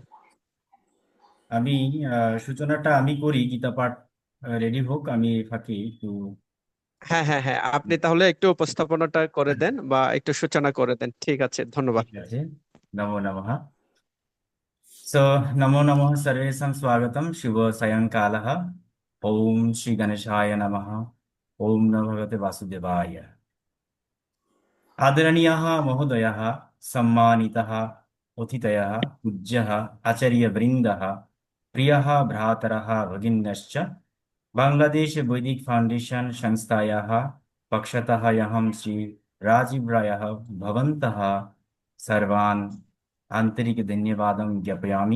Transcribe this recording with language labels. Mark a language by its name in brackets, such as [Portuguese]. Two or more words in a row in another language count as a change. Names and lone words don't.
[Bangla] আমি সূচনাটা আমি করি, গীতা পাঠ রেডি হোক, আমি ফাঁকি একটু। হ্যাঁ, হ্যাঁ, হ্যাঁ, আপনি তাহলে একটু উপস্থাপনাটা করে দেন বা একটু সূচনা করে দেন। ঠিক আছে, ধন্যবাদ। ঠিক আছে। [Sanskrit] নমো নমঃ। সো নমো নমঃ সর্বেষাং স্বাগতম শুভ সায়ংকালः। ওম শ্রী গণেশায় নমঃ। ওম নমো ভগবতে বাসুদেবায়। आदरणीयः महोदयः, सम्मानितः अतिथयः, पूज्यः आचार्यवृन्दः, प्रियः भ्रातरः भगिन्यश्च, बांग्लादेश वैदिक फाउंडेशन संस्थायाः पक्षतः अहं श्री राजीव रायः भवन्तः सर्वान् आन्तरिकधन्यवादं ज्ञापयामि।